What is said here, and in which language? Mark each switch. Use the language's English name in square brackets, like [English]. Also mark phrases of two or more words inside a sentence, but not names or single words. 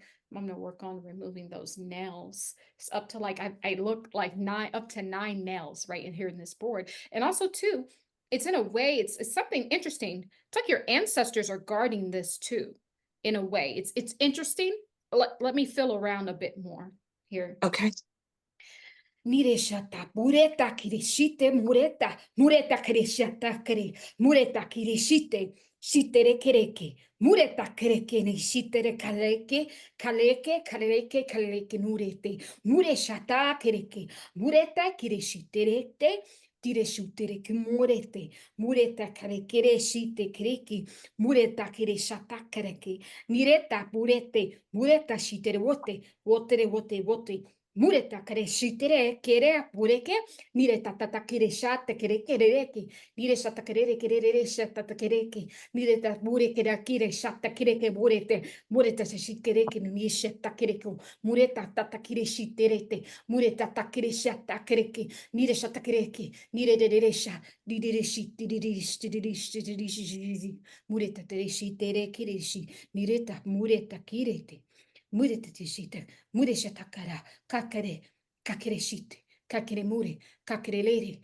[English] I'm going to work on removing those nails. It's up to like, I look like up to 9 nails right in here in this board. And also too, it's in a way, it's something interesting. It's like your ancestors are guarding this too, in a way. It's interesting. Let me fill around a bit more here. Okay. Nireshata, mureta kirishite, mureta kirishata kiri, mureta kirishite, shitere kereke, mureta kereke ni shitere kaleke, kaleke, nurete, mureshata kereke, mureta kirishiterete, tireshutereke, mureta karekere shite kereki, mureta kirishata kereke, nireta mureta shitere wote, Mureta kare shitere kere pureke nire tatata kire shata kere kereke nire shata kere shata kereke nire ta bure kere kire shata kereke mureta se shikereke ni shata kereke mureta tata kire shiterete mureta ta kire shata kereke nire shata kereke nire de sha dire shi mureta tere shitere kire shi nire mureta kirete mureta te shite mureta takara kakere, kakereshite, kakere kakerelere,